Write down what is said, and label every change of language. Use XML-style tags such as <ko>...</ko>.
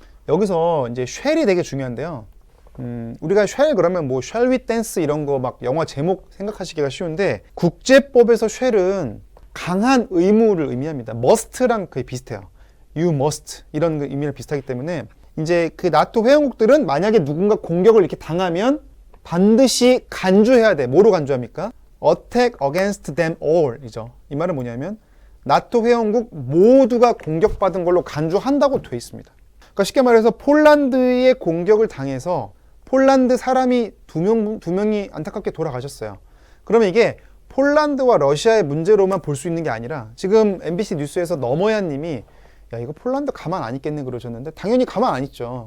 <ko>여기서 이제 쉘이 되게 중요한데요. 우리가 쉘 그러면 뭐 쉘 위 댄스 이런 거 막 영화 제목 생각하시기가 쉬운데 국제법에서 쉘은 강한 의무를 의미합니다. must랑 거의 비슷해요.</ko> <en>You must</en> <ko>이런 그 의미를 비슷하기 때문에 이제 그 나토 회원국들은 만약에 누군가 공격을 이렇게 당하면 반드시 간주해야 돼. 뭐로 간주합니까?</ko> <en>Attack against them all 이죠.</en> <ko>이 말은 뭐냐면 나토 회원국 모두가 공격받은 걸로 간주한다고 돼 있습니다. 그러니까 쉽게 말해서 폴란드의 공격을 당해서 폴란드 사람이 두 명이 안타깝게 돌아가셨어요. 그러면 이게 폴란드와 러시아의 문제로만 볼 수 있는 게 아니라 지금 MBC 뉴스에서 너머얀 님이 야 이거 폴란드 가만 안 있겠네 그러셨는데 당연히 가만 안 있죠.</ko>